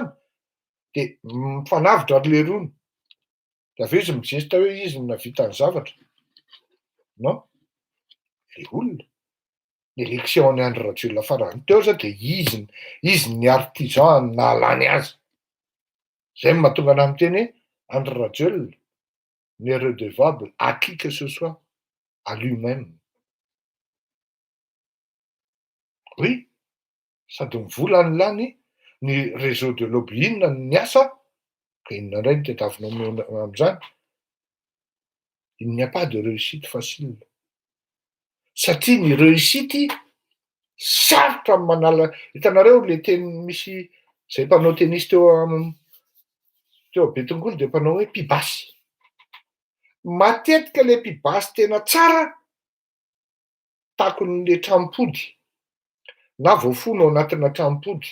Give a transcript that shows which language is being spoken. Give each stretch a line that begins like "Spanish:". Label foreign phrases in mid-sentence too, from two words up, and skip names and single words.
Malagasy: Dia mifanavitra le rony. Dia avy eo izy migesta hoe izy nahavita ny zavatra. Non? Le olona. L'élection Andry Rajoelina farany teo zao dia izy ny artisan nahalany azy. Zay no mahatonga anahy miteny hoe Andry Rajoelina
French: n'est redevable à qui que ce soit, à lui-même. Oui,
Malagasy: sady mivola ny lany ny
French: réseau de lobby
Malagasy: inona ny asa, ka inona indray no tadiavinao amin'izany.
French: Il n'y a pas de réussite facile.
Malagasy: Satria ny réussite sarotra manala, hitanareo le teny misy zay mpanao tennis teo Betongolo dia mpanao hoe mpibasy. Matetika le mpibasy tena tsara takon'le trampody na voafono ao anatina trampody.